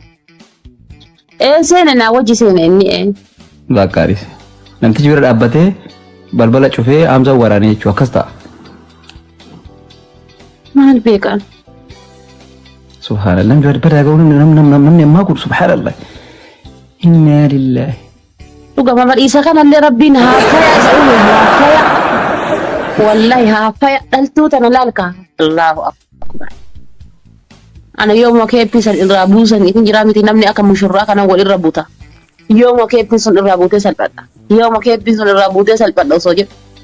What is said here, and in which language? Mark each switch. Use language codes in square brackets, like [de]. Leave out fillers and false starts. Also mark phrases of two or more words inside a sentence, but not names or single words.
[om] Seene naa wajji seene inni. Bakkaaris. Namtichi bira dhaabbatee balbala cufee Hamzaan waraanee jechuu akkas ta'a. Maal beekan? Subhanallah. Namni ammaa kun subhanallah. [ar] إنا لله. [om] Dhugama badhiisa kanallee rabbiin haa faya isa haa faya. Wallahi haa faya dhaltuu tana laalka. [ar] الله أكبر. [om] Ana yooma keeppisan irraa buusan itin jira miti namni akka mushurraa kana wal irra buuta. Yooma keeppisan irraa buutee salphadha. Yooma keeppisan irraa buutee salphadha osoo jedhu.